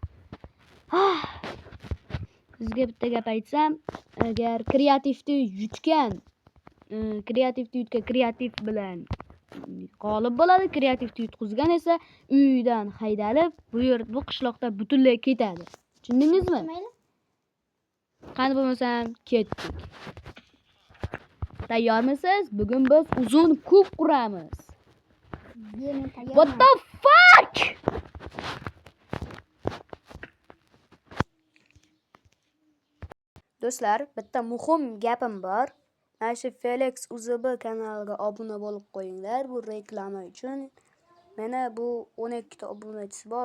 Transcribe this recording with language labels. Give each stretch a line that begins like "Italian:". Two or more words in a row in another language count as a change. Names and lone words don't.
Uzbek: Sizga bitta gap aytsam, agar kreativni yutgan kreativ bilan g'olib bo'ladi, kreativni yutqizgan esa uydan haydalib, bu qishloqda butunlay ketadi. Tushundingizmi? Qani bo'lmasam ketdik. Tayyormisiz? Bugun biz uzun kub quramiz.
English: What the fuck?
Uzbek: Do'stlar, bitta muhim gapim bor. Mana shu Felix UZB kanaliga obuna bo'lib qo'yinglar. Bu reklama uchun. Mana bu 12 ta obunachisi bor.